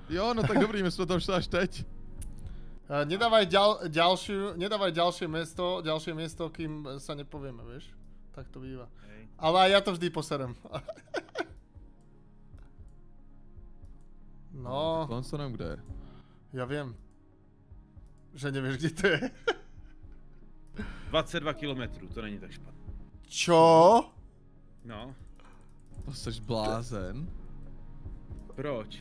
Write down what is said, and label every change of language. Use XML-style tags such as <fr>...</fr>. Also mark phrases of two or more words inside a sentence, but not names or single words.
<cs>Jo, no tak dobrý, my jsme tam šli až teď.</cs> <sk>Nedávaj ďalšie miesto, kým sa nepovieme, vieš? Tak to býva. Hej. Ale aj ja to vždy poserem. No,</sk> <cs>Tohle se nevím, kde je.</cs> <sk>ja viem. Že nevieš, kde to je.</sk> <cs>22 kilometrů, to není tak špatné.</cs> <sk>Čo? No.</sk> <cs>To seš blázen. Proč?</cs>